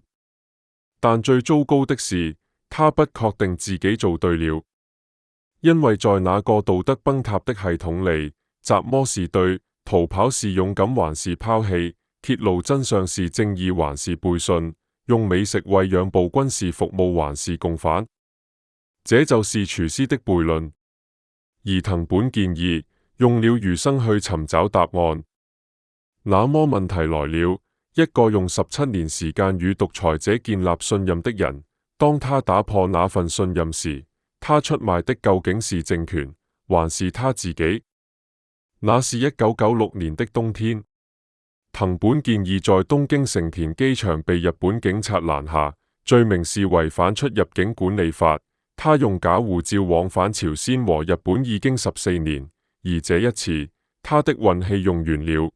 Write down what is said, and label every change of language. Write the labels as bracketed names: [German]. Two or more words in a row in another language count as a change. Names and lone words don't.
[Chinese] 但最糟糕的是，他不確定自己做對了，因為在那個道德崩塌的系統裏，什麼是對，逃跑是勇敢還是拋棄，揭露真相是正義還是背信，用美食餵養暴君是服務還是共犯。這就是廚師的悖論。而藤本健二用了餘生去尋找答案。那麼問題來了，一個用17年時間與獨裁者建立信任的人，當他打破那份信任時，他出賣的究竟是政權，還是他自己？那是1996年的冬天，藤本健二在東京成田機場被日本警察攔下，罪名是違反出入境管理法， 他用假護照往返朝鮮和日本已經14年，而這一次，他的運氣用完了。